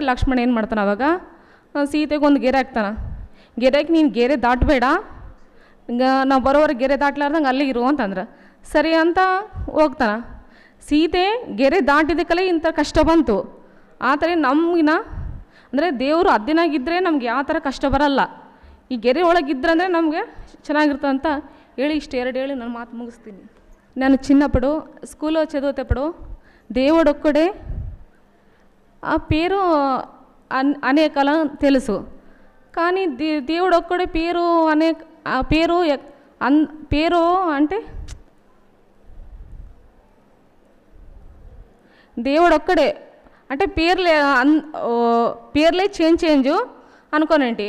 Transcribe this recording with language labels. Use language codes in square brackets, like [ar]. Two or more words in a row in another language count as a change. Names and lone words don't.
[kn] ಲಕ್ಷ್ಮಣ ಏನು ಮಾಡ್ತಾನೆ ಅವಾಗ, ಸೀತೆಗೆ ಒಂದು ಗೆರೆ ಹಾಕ್ತಾನೆ. ಗೆರೆಗೆ ನೀನು ಗೆರೆ ದಾಟಬೇಡ, ನಾವು ಬರೋವರೆಗೆ ಗೆರೆ ದಾಟ್ಲಾರ್ದಂಗೆ ಅಲ್ಲೇ ಇರು ಅಂತಂದ್ರೆ ಸರಿ ಅಂತ ಹೋಗ್ತಾನೆ. ಸೀತೆ ಗೆರೆ ದಾಟಿದಕ್ಕಲ್ಲೇ ಇಂಥ ಕಷ್ಟ ಬಂತು. ಆ ಥರ ನಮಗಿನ ಅಂದರೆ ದೇವರು ಅದ್ದಿನಾಗಿದ್ದರೆ ನಮ್ಗೆ ಯಾವ ಥರ ಕಷ್ಟ ಬರಲ್ಲ. ಈ ಗೆರೆ ಒಳಗಿದ್ರೆ ಅಂದರೆ ನಮಗೆ ಚೆನ್ನಾಗಿರ್ತದೆ ಅಂತ ಹೇಳಿ ಇಷ್ಟು 2 ಹೇಳಿ ನಾನು ಮಾತು ముగిಸ್ತೀನಿ. [te] నేను చిన్నప్పుడు స్కూల్లో చదివేటప్పుడు దేవుడొక్కడే ఆ పేరు అనేకల తెలుసు. కానీ దేవుడొక్కడే పేరు పేరు అంటే దేవుడొక్కడే అంటే పేర్లే చేంజ్ అనుకోనండి.